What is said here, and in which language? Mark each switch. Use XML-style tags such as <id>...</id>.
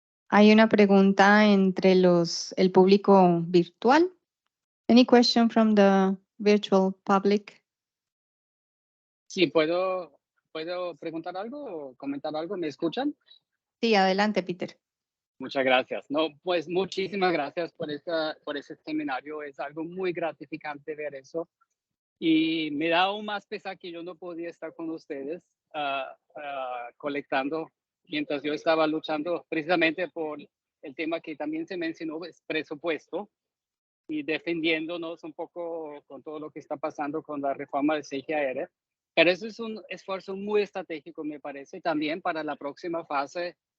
<es>Hay una pregunta entre el público virtual.</es> <en>Any question from the virtual public?</en> <es>Sí, ¿puedo preguntar algo o comentar algo? ¿Me escuchan? Sí, adelante, Peter. Muchas gracias. No, pues muchísimas gracias por ese seminario. Es algo muy gratificante ver eso. Y me da aún más pesar que yo no podía estar con ustedes colectando mientras yo estaba luchando precisamente por el tema que también se mencionó, es presupuesto, y defendiéndonos un poco con todo lo que está pasando con la reforma del CGR. Pero eso es un esfuerzo muy estratégico, me parece, también para la próxima fase</es>